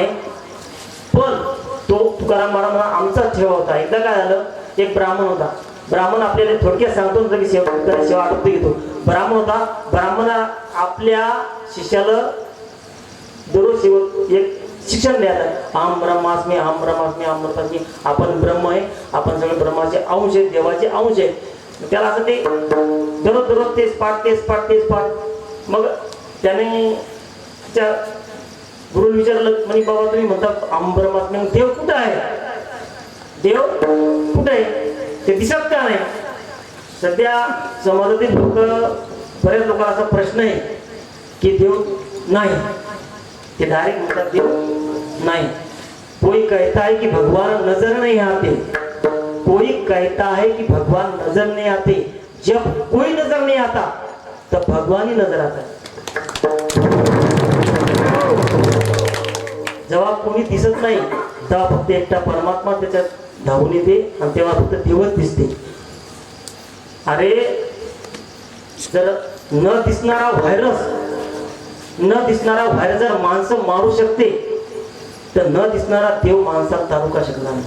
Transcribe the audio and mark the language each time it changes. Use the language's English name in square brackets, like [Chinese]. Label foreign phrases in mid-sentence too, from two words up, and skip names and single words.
[Marathi] पण तो तुकाराम महाराज म्हणा आमचा ठेवा होता. एकदा काय झालं, एक ब्राह्मण होता. ब्राह्मण आपल्याला थोडक्यात सांगतो की सेवा आटोपते घेतो. ब्राह्मण होता. ब्राह्मण आपल्या शिष्याला दररोज एक शिक्षण द्यायचं. [Sanskrit] अहम ब्रह्मास्मी, अहम ब्रह्मास्मी, अहम ब्रह्मास्मी. [Marathi] आपण ब्रह्म आहे, आपण सगळे ब्रह्माचे अंश आहेत, देवाचे अंश आहे. त्याला असं ते दररोज तेच पाठ. मग त्याने त्या गुरुला विचारलं म्हणे बाबा तुम्ही म्हणता [Sanskrit] अहम ब्रह्मास्मी, [Marathi] देव कुठं आहे? देव कुठे आहे? ते दिसत का नाही? सध्या समाजातील लोक, बऱ्याच लोकांना असा प्रश्न आहे की देव नाही, ते डायरेक्ट म्हणतात [Hindi] देव नहीं। कोई कहता है कि भगवान नजर नहीं आते, कोई कहता है कि भगवान नजर नहीं आते। जब कोई नजर नहीं आता तब भगवान ही नजर आता है। [Marathi] जेव्हा कोणी दिसत नाही तेव्हा फक्त एकटा परमात्मा त्याच्यात धावून येते आणि तेव्हा फक्त देवच दिसते। अरे जर न दिसणारा व्हायरस जर माणसं मारू शकते तर न दिसणारा देव माणसाला तारू का शकणार नाही।